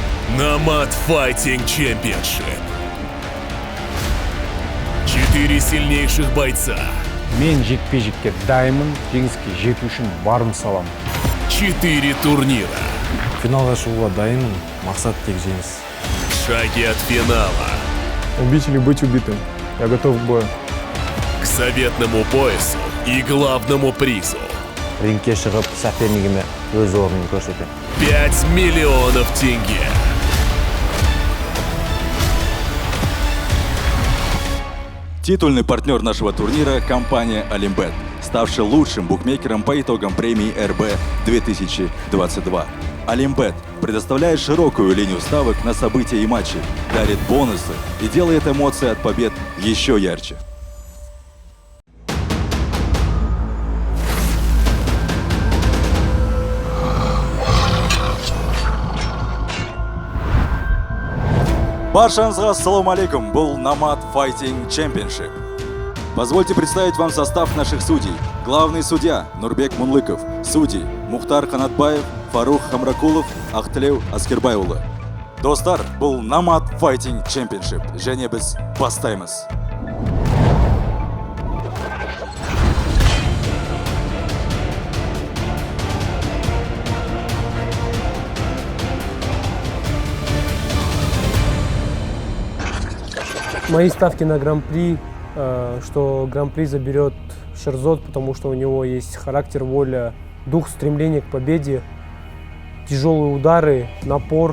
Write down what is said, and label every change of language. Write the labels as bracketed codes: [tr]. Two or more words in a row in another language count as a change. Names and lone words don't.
[ru] Nomad Fighting Championship. 4 сильнейших бойца. [kk] Мен жекпе-жекке дайынмын, жеңіске жету үшін барым салам. [ru] 4 турнира. [kk] Финалға шығуға дайынмын, мақсат тек жеңіс. [ru] Шаги от финала. Убить или быть убитым. Я готов к бою. К заветному поясу и главному призу. [kk] Рингке шығып, сопернигіме өз орнын көрсетем. [ru] 5 миллионов тенге. Титульный партнер нашего турнира – компания Олимбет, ставшая лучшим букмекером по итогам премии РБ 2022. Олимбет предоставляет широкую линию ставок на события и матчи, дарит бонусы и делает эмоции от побед еще ярче. [kk] Баршаңызға [ar] السلام عليكم, [kk] бұл Nomad Fighting Championship. [ru] Позвольте представить вам состав наших судей. Главный судья Нурбек Мунлыков, судьи Мухтар Канатбаев, Фарух Хамракулов, Ахтілеу Аскербайұлы. [kk] Достар, бұл Nomad Fighting Championship, және біз бастаймыз. [ru] Мои ставки на Гран-при, что Гран-при заберет Шерзод, потому что у него есть характер, воля, дух, стремление к победе, тяжелые удары, напор.